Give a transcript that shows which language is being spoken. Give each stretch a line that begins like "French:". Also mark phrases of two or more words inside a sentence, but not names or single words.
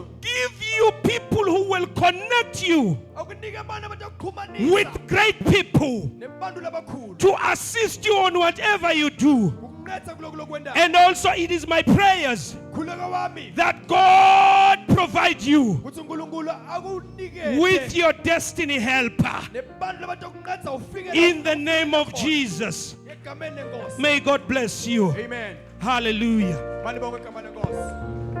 English: give you people who will connect you
Swati: akunike abantu abatakuxhumanisa
English: with great people
Swati: nebantu labakhulu
English: to assist you on whatever you do.
Swati: ukuncedisa kuloko lokwendako
English: And also it is my prayers
Swati: khuleka wami
English: that God provide you
Swati: ukuthi uNkulunkulu akunikeze
English: with your destiny helper
Swati: nebantu labatakuncedisa ufike
English: in the name of Jesus.
Swati: egameni lenkosi.
English: May God bless you. Amen. Hallelujah.
Swati: Mali bonke egameni lenkosi.